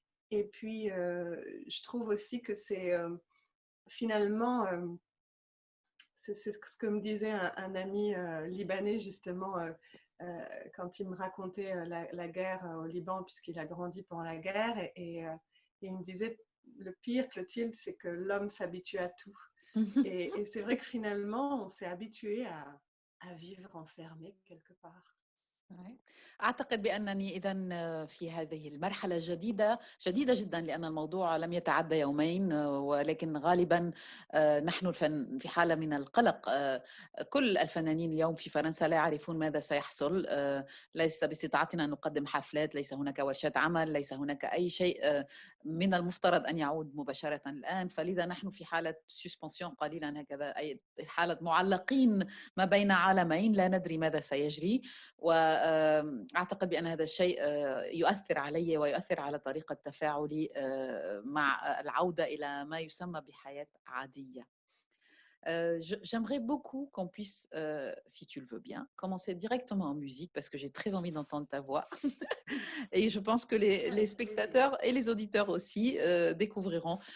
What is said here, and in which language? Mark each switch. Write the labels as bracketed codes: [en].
[fr] Et puis, je trouve aussi que c'est finalement, c'est ce que me disait un ami libanais, justement, quand il me racontait la guerre au Liban, puisqu'il a grandi pendant la guerre, et il me disait, le pire, Clotilde, c'est que l'homme s'habitue à tout. Et c'est vrai que finalement, on s'est habitué à vivre enfermé quelque part. [ar] أعتقد بأنني إذن في هذه المرحلة جديدة جدا، لأن الموضوع لم يتعدى يومين، ولكن غالبا نحن في حالة من القلق. كل الفنانين اليوم في فرنسا لا يعرفون ماذا سيحصل. ليس باستطاعتنا أن نقدم حفلات، ليس هناك ورشات عمل، ليس هناك أي شيء من المفترض أن يعود مباشرة الآن. فلذا نحن في حالة سسبنسيون قليلا هكذا، أي حالة معلقين ما بين عالمين، لا ندري ماذا سيجري. وأعتقد بأن هذا الشيء يؤثر علي ويؤثر على طريقة تفاعلي مع العودة إلى ما يسمى بحياة عادية. [fr] J'aimerais beaucoup qu'on puisse, si tu le veux bien, commencer directement en musique, parce que j'ai très envie d'entendre ta voix. Et je pense que les spectateurs et les auditeurs aussi découvriront.